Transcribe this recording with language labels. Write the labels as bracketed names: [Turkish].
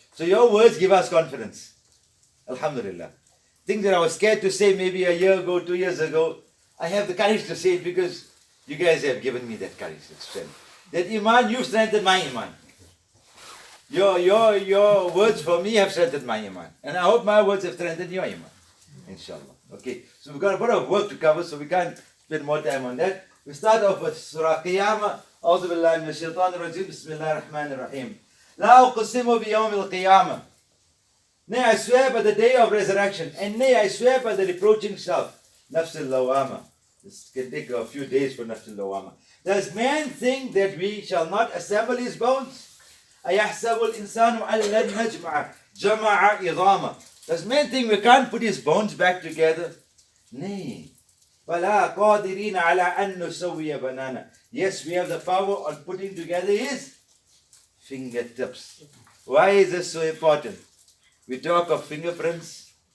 [English] So your words give us confidence. Alhamdulillah. Things that I was scared to say maybe a year ago, 2 years ago, I have the courage to say it because you guys have given me that courage, that strength. That iman, you've strengthened my iman. Your words for me have strengthened my iman. And I hope my words have strengthened your iman. Inshallah. Okay, so we've got a bit of work to cover, so we can't spend more time on that. We start off with Surah Qiyamah. [Arabic] أعوذ بالله من الشيطان الرجيم بسم الله الرحمن الرحيم لا أقسم بيوم القيامة. [English] Nay, I swear by the day of resurrection, and nay, I swear by the reproaching self. Nafs al-Lawama. This can take a few days for Nafs al-Lawama. Does man think that we shall not assemble his bones? [Arabic] أيحسب الإنسان أن لن نجمع جمع عظاما. [English] Does man think we can't put his bones back together? Nay. [Arabic] فَلَا قَادِرِينَ عَلَىٰ أَن نُسَوِّيَ بَنَانًا. [English] Yes, we have the power on putting together his fingertips. Why is this so important? We talk of fingerprints.